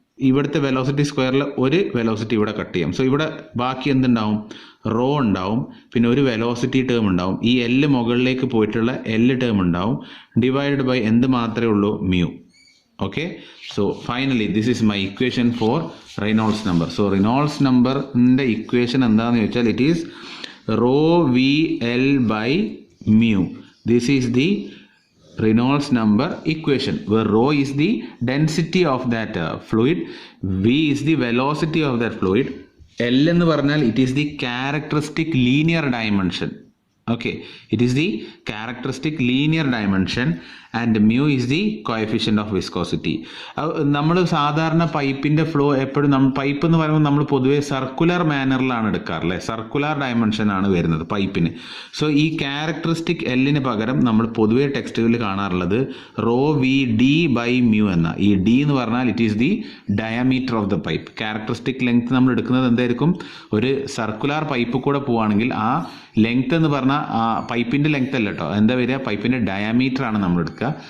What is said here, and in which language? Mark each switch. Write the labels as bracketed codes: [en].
[ml] ഇവിടുത്തെ വെലോസിറ്റി സ്ക്വയറിൽ ഒരു വെലോസിറ്റി ഇവിടെ കട്ട് ചെയ്യാം. സോ ഇവിടെ ബാക്കി എന്തുണ്ടാവും, റോ ഉണ്ടാവും, പിന്നെ ഒരു വെലോസിറ്റി ടേം ഉണ്ടാവും, ഈ എൽ മുകളിലേക്ക് പോയിട്ടുള്ള എൽ ടേം ഉണ്ടാവും, ഡിവൈഡഡ് ബൈ എന്ത് മാത്രമേ ഉള്ളൂ, mu. [en] Okay, so finally this is my equation for Reynolds number. [ml] So Reynolds നമ്പറിൻ്റെ ഇക്വേഷൻ എന്താണെന്ന് ചോദിച്ചാൽ [en] It is rho v L by mu. This is the Reynolds number equation, where rho is the density of that fluid, v is the velocity of that fluid, [ml] L എന്ന് പറഞ്ഞാൽ [en] it is the characteristic linear dimension. Okay, it is the characteristic linear dimension and mu is the coefficient of viscosity. [ml] നമ്മൾ സാധാരണ പൈപ്പിൻ്റെ flow എപ്പോഴും pipe എന്ന് പറയുമ്പോൾ നമ്മൾ പൊതുവെ സർക്കുലർ മാനറിലാണ് എടുക്കാറില്ലേ, സർക്കുലർ ഡയമെൻഷൻ ആണ് വരുന്നത് പൈപ്പിന്. സോ ഈ ക്യാരക്ടറിസ്റ്റിക് എല്ലിന് പകരം നമ്മൾ പൊതുവെ ടെക്സ്റ്റുകളിൽ കാണാറുള്ളത് raw V D by mu എന്ന. ഈ ഡി എന്ന് പറഞ്ഞാൽ [en] It is the diameter of the pipe. [ml] Characteristic length നമ്മൾ എടുക്കുന്നത് എന്തായിരിക്കും, ഒരു സർക്കുലർ പൈപ്പ് കൂടെ പോവുകയാണെങ്കിൽ ആ ലെങ്ത് എന്ന് പറഞ്ഞാൽ ആ പൈപ്പിൻ്റെ ലെങ്ത് അല്ല കേട്ടോ, എന്താ വരിക, പൈപ്പിൻ്റെ ഡയമീറ്റർ ആണ് നമ്മൾ എടുക്കുക.